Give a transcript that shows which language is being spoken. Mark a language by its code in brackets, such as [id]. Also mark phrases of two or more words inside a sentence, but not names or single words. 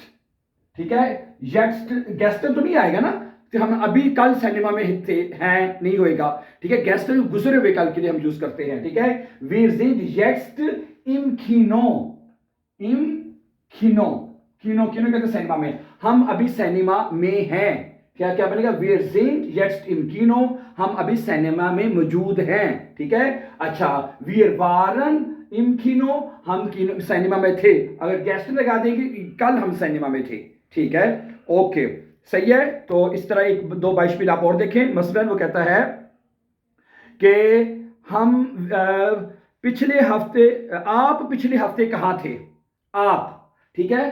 [hi] ठीक है, [de] jetzt gestern [hi] तो नहीं आएगा ना, तो हम अभी कल सिनेमा में थे हैं नहीं होएगा। ठीक है, गेस्टन गुजरे हुए कल के लिए हम यूज करते हैं। ठीक है, [de] wir sind jetzt im Kino [hi] कहते सिनेमा में, हम अभी सिनेमा में हैं। क्या क्या बनेगा, [de] wir sind jetzt im Kino, [hi] हम अभी सिनेमा में मौजूद हैं, ठीक है। अच्छा, [de] wir waren im Kino, [hi] हम सिनेमा में थे। अगर गेस्ट लगा देंगे, कल हम सिनेमा में थे, ठीक है। ओके, सही है। तो इस तरह एक दो बाइशमिल आप और देखें। मसलन वो कहता है कि हम पिछले हफ्ते, आप पिछले हफ्ते कहाँ थे, आप, ठीक है।